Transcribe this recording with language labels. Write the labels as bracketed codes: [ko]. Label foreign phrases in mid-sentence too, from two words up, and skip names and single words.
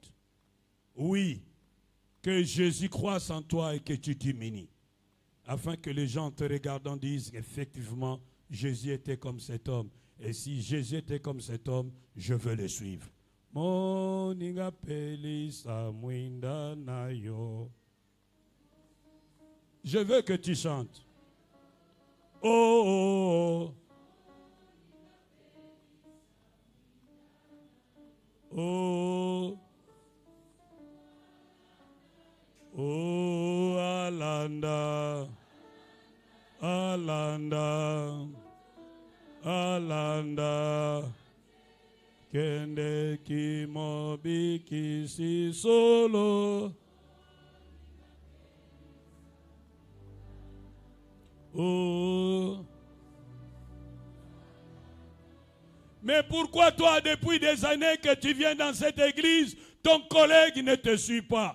[fr] Oui, que Jésus croisse en toi et que tu diminues, afin que les gens te regardant disent effectivement, Jésus était comme cet homme. Et si Jésus était comme cet homme, je veux le suivre. Je veux que tu chantes. Oh, oh, oh, oh, Alanda, Alanda, Alanda, Kende ki mobi ki si solo. Oh. Mais pourquoi toi, depuis des années que tu viens dans cette église, ton collègue ne te suit pas?